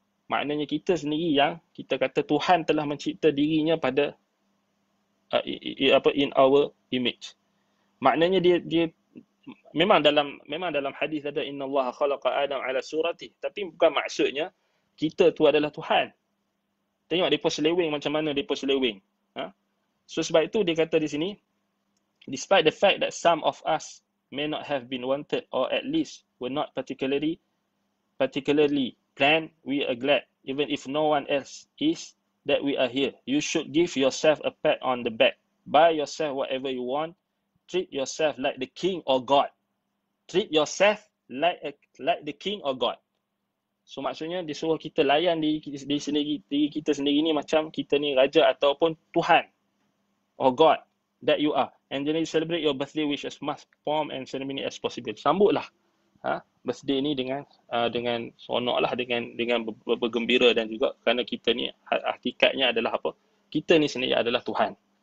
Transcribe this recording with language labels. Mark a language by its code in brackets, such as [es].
[ms] Maknanya kita sendiri yang kita kata Tuhan telah mencipta dirinya pada [en] in our image. [ms] Maknanya dia memang dalam hadis ada [ar] innallaha khalaqa Adam ala surati, [ms] tapi bukan maksudnya kita tu adalah Tuhan. Tengok depa seleweng macam mana depa seleweng. So sebab itu dia kata di sini, [en] despite the fact that some of us may not have been wanted, or at least were not particularly planned, we are glad, even if no one else is, that we are here. You should give yourself a pat on the back. Buy yourself whatever you want. Treat yourself like the king or God. Treat yourself like the king or God. [ms] So maksudnya disuruh kita layan diri kita sendiri ni macam kita ni raja ataupun Tuhan [en] or God that you are. And then you celebrate your birthday with as much pomp and ceremony as possible. [ms] Sambutlah birthday ni dengan seronok lah, dengan bergembira, dan juga kerana kita ni hakikatnya adalah apa? Kita ni sendiri adalah Tuhan.